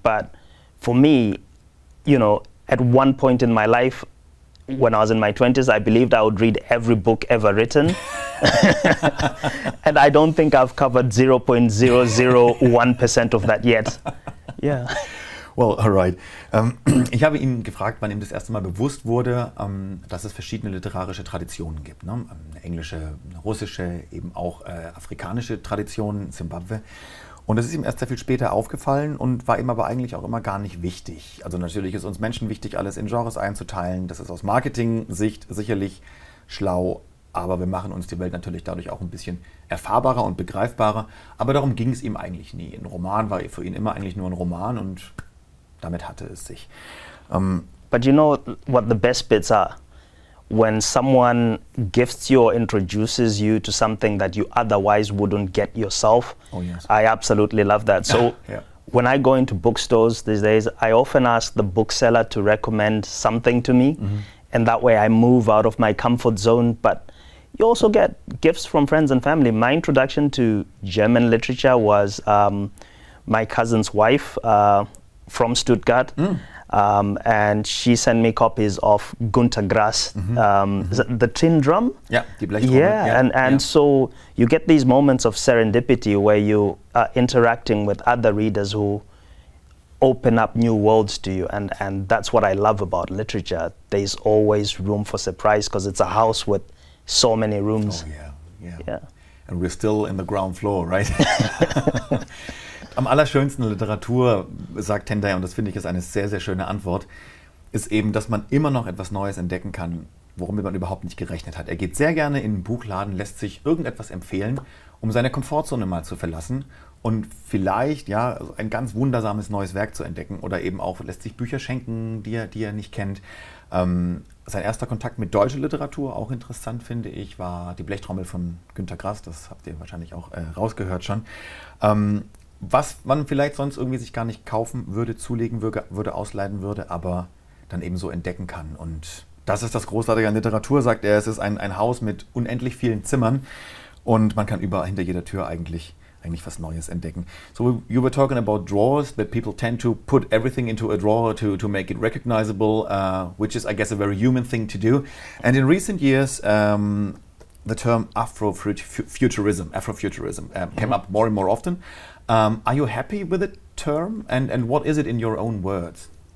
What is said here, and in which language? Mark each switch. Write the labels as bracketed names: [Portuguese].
[English] But for me, you know, at one point in my life, when I was in my 20s, I believed I would read every book ever written. And I don't think I've covered 0.001% of that yet. Yeah. Well, alright. [German] Ich habe ihn gefragt, wann ihm das erste Mal bewusst wurde, dass es verschiedene literarische Traditionen gibt. Ne? Eine englische, eine russische, eben auch afrikanische Traditionen, Zimbabwe. Und das ist ihm erst sehr viel später aufgefallen und war ihm aber eigentlich auch immer gar nicht wichtig. Also natürlich ist uns Menschen wichtig, alles in Genres einzuteilen. Das ist aus Marketing-Sicht sicherlich schlau, aber wir machen uns die Welt natürlich dadurch auch ein bisschen erfahrbarer und begreifbarer. Aber darum ging es ihm eigentlich nie. Ein Roman war für ihn immer eigentlich nur ein Roman und damit hatte es sich. [English] But you know what the best bits are? When someone gifts you or introduces you to something that you otherwise wouldn't get yourself. Oh, yes. I absolutely love that. So Yeah. when I go into bookstores these days, I often ask the bookseller to recommend something to me. And that way I move out of my comfort zone. But you also get gifts from friends and family. My introduction to German literature was my cousin's wife from Stuttgart. And she sent me copies of Günter Grass, the Tin Drum. [German] Ja, die Blechtrommel. [English] Yeah, and so you get these moments of serendipity where you are interacting with other readers who open up new worlds to you, and that's what I love about literature. There's always room for surprise because it's a house with so many rooms. Oh, yeah. Yeah. And we're still in the ground floor, right? [German] Am allerschönsten Literatur, sagt Tendai, und das finde ich ist eine sehr, sehr schöne Antwort, ist eben, dass man immer noch etwas Neues entdecken kann, womit man überhaupt nicht gerechnet hat. Er geht sehr gerne in einen Buchladen, lässt sich irgendetwas empfehlen, um seine Komfortzone mal zu verlassen und vielleicht ja ein ganz wundersames neues Werk zu entdecken oder eben auch lässt sich Bücher schenken, die er nicht kennt. Sein erster Kontakt mit deutscher Literatur, auch interessant finde ich, war die Blechtrommel von Günter Grass, das habt ihr wahrscheinlich auch rausgehört schon. Was man vielleicht sonst irgendwie sich gar nicht kaufen würde, zulegen würde, ausleihen würde, aber dann eben so entdecken kann. Und das ist das Großartige an Literatur, sagt er. Es ist ein Haus mit unendlich vielen Zimmern und man kann überall hinter jeder Tür eigentlich was Neues entdecken. [English] So you were talking about drawers, that people tend to put everything into a drawer to make it recognizable, which is, I guess, a very human thing to do. And in recent years, the term Afrofuturism came up more and more often. Are you happy with the term, and what is it in your own words?